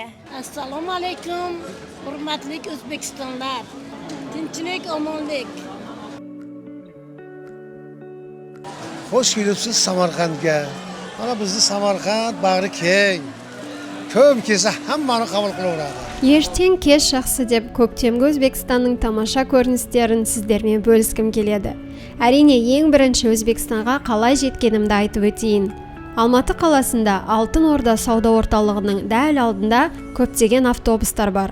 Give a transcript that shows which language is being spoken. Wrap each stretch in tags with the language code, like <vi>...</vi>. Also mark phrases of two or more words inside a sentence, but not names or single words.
<uz>Assalomu alaykum, hurmatli O'zbekistonlar. Tinchlik, omonlik. Xo'sh kelibsiz Samarqandga. Mana bizni Samarqand bag'ri keng. Ko'm kelsa hammani qabul qilaveradi.</uz> <kk>Ертең кеш жақсы деп көктемгі Өзбекстанның тамаша көріністерін сіздермен бөліскім келеді. Әрине, ең бірінші Өзбекстанға қалай жеткенімді айтып өтейін. Алматы қаласында Алтын Орда сауда орталығының дәл алдында көптеген автобустар бар.</kk>